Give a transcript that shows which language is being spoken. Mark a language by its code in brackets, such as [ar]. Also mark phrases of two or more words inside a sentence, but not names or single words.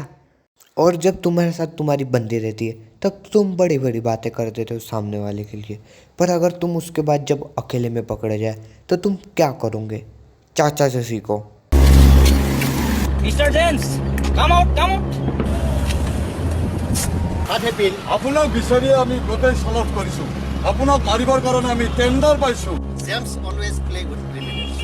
[hi] और जब तुम्हारे साथ तुम्हारी बंदी रहती है तब तुम बड़ी बड़ी बातें कर देते हो सामने वाले के लिए, पर अगर तुम उसके बाद जब अकेले में पकड़े जाए तो तुम क्या करोगे? चाचा से सीखो। [en] Mister James, come out. [as] আপোনাক বিচাৰি আমি গোটেই চলট কৰিছো। আপোনাক মাৰিবৰ কাৰণে আমি টেণ্ডাৰ পাইছো। [en] James always play with criminals.